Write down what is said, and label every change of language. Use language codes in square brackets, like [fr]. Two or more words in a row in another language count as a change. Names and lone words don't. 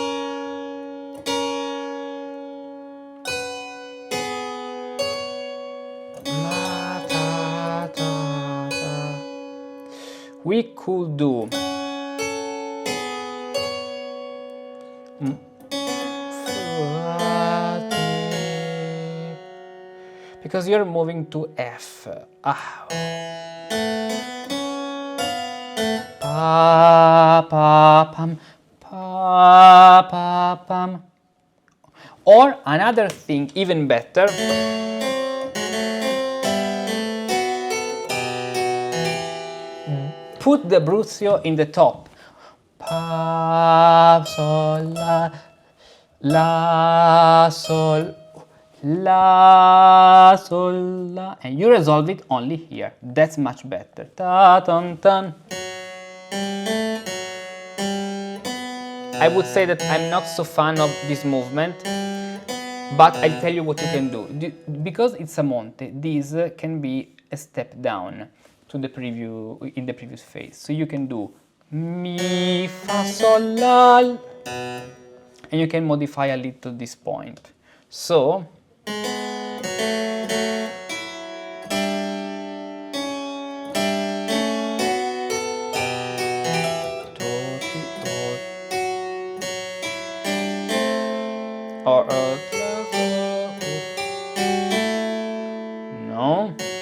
[en] We could do because you're moving to F. Pa, pa, pam, pa, pa, pam. Or another thing, even better, put the bruzio in the top. Pa, sol, la, sol, la, sol, la, and you resolve it only here. That's much better. Ta, tan, tan. I would say that I'm not so fan of this movement, but I'll tell you what you can do. Because it's a monte, this can be a step down to the in the previous phase. So you can do mi, fa, sol, la, and you can modify a little this point. So or no.